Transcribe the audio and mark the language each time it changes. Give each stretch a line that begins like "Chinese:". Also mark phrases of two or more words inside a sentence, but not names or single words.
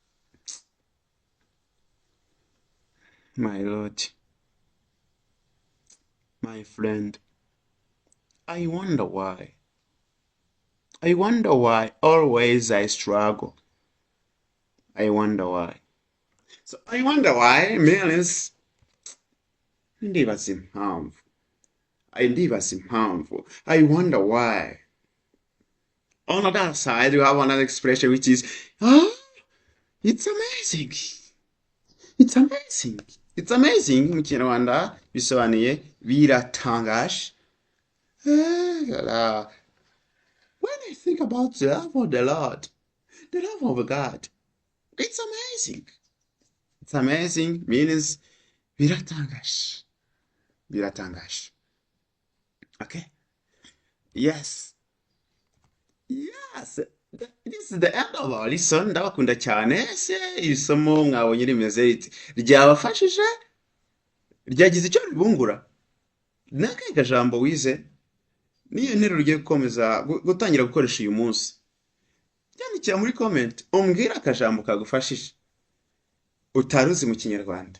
English: My Lord. My friend. I wonder why. I wonder why always I struggle. I wonder why. So I wonder why means
Kinyarwanda: ndibaza impamvu. Ndibaza impamvu.
English: I wonder why. On the other side, you have another expression which is, it's amazing. It's amazing. It's amazing.
Kinyarwanda: Mu Kinyarwanda bisobanuye biratangaje.
English: When I think about the love of the Lord, the love of God, it's amazing. It's amazing means biratangaje.
Kinyarwanda: Biratangaje.
English: Okay? Yes. Yes. This is the end of our lesson.
Kinyarwanda: Ndabakunda cyane. Se iri somo mwabonye rimeze riti ryabafashije ryagize icyo ribungura. Nakaye kajambo wize niyo nteruro ugiye gukomeza gutangira gukoresha uyu munsi. Byandikira muri comment umbwira akajambo kagufashije utaruzi mu Kinyarwanda.